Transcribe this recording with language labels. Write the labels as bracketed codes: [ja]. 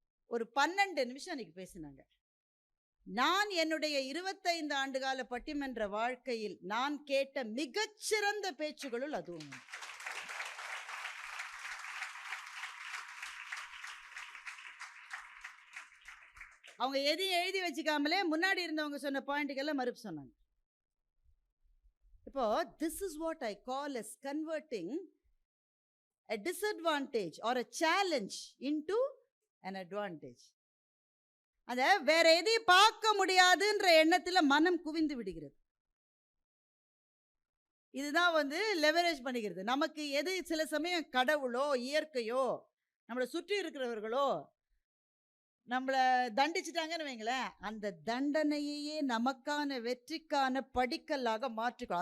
[ta] ஒரு 12 நிமிஷம் அன்றைக்கி பேசினாங்க. நான் என்னுடைய 25 ஆண்டுகால பட்டிமன்ற வாழ்க்கையில் நான் கேட்ட மிகச்சிறந்த பேச்சுகளுள் அதுவும். அவங்க எதையும் எழுதி வச்சுக்காமலே முன்னாடி இருந்தவங்க சொன்ன பாயிண்ட்டுக்கெல்லாம் மறுப்பு சொன்னாங்க. இப்போ [en] This is what I call as converting a disadvantage or a challenge into an advantage. [ta] அத வேற எதையும் பார்க்க முடியாதுன்ற எண்ணத்தில் மனம் குவிந்து விடுகிறது. இதுதான் வந்து லெவரேஜ் பண்ணிக்கிறது. நமக்கு எது சில சமயம் கடவுளோ, இயற்கையோ, நம்மள சுற்றி இருக்கிறவர்களோ நம்மள தண்டிச்சுட்டாங்கன்னு வைங்களேன், அந்த தண்டனையையே நமக்கான வெற்றிக்கான படிக்கல்லாக மாற்றிக்கும்.